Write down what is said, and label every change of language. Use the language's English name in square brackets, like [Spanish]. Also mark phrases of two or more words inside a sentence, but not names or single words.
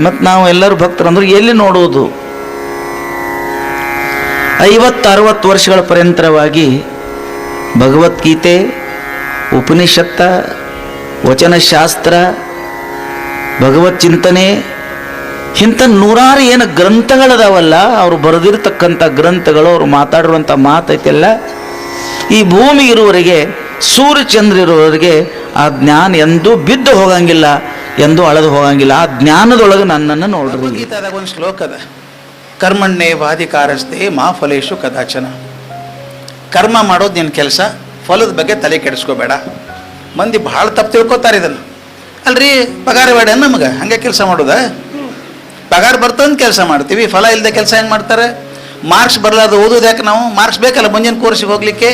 [Kannada] ಮತ್ತು ನಾವು ಎಲ್ಲರೂ ಭಕ್ತರಂದ್ರೆ ಎಲ್ಲಿ ನೋಡುವುದು? 50-60 ವರ್ಷಗಳ ಪರ್ಯಂತರವಾಗಿ ಭಗವದ್ಗೀತೆ, ಉಪನಿಷತ್ತ, ವಚನಶಾಸ್ತ್ರ, ಭಗವತ್ ಚಿಂತನೆ ಇಂಥ ನೂರಾರು ಏನು ಗ್ರಂಥಗಳದಾವಲ್ಲ, ಅವರು ಬರೆದಿರ್ತಕ್ಕಂಥ ಗ್ರಂಥಗಳು, ಅವರು ಮಾತಾಡಿರುವಂಥ ಮಾತೈತೆಲ್ಲ ಈ ಭೂಮಿ ಇರುವವರೆಗೆ, ಸೂರ್ಯಚಂದ್ರ ಇರುವವರೆಗೆ ಆ ಜ್ಞಾನ ಎಂದೂ ಬಿದ್ದು ಹೋಗಂಗಿಲ್ಲ, ಎಂದೂ ಅಳೆದು ಹೋಗಂಗಿಲ್ಲ. ಆ ಜ್ಞಾನದೊಳಗೆ ನನ್ನನ್ನು ನೋಡ್ರಿ. ಗೀತಾದಾಗ ಒಂದು ಶ್ಲೋಕ ಅದ, [Sanskrit] ಕರ್ಮಣ್ಣೇ ವಾಧಿಕಾರಸ್ತೆ ಮಾ ಫಲೇಶು ಕದಾಚನ. [Kannada] ಕರ್ಮ ಮಾಡೋದು ನಿನ್ನ ಕೆಲಸ, ಫಲದ ಬಗ್ಗೆ ತಲೆ ಕೆಡಿಸ್ಕೋಬೇಡ. ಮಂದಿ ಭಾಳ ತಪ್ಪು ತಿಳ್ಕೊತಾರೆ ಇದನ್ನು. ಅಲ್ರಿ ಪಗಾರ ಬೇಡ ನಮಗೆ, ಹಂಗೆ ಕೆಲಸ ಮಾಡೋದ? ಪಗಾರ ಬರ್ತಂದು ಕೆಲಸ ಮಾಡ್ತೀವಿ, ಫಲ ಇಲ್ಲದೆ ಕೆಲಸ ಹೆಂಗೆ ಮಾಡ್ತಾರೆ? ಮಾರ್ಕ್ಸ್ ಬರಲಾರ್ದು ಓದೋದು ಯಾಕೆ ನಾವು? ಮಾರ್ಕ್ಸ್ ಬೇಕಲ್ಲ ಮುಂದಿನ ಕೋರ್ಸಿಗೆ ಹೋಗ್ಲಿಕ್ಕೆ.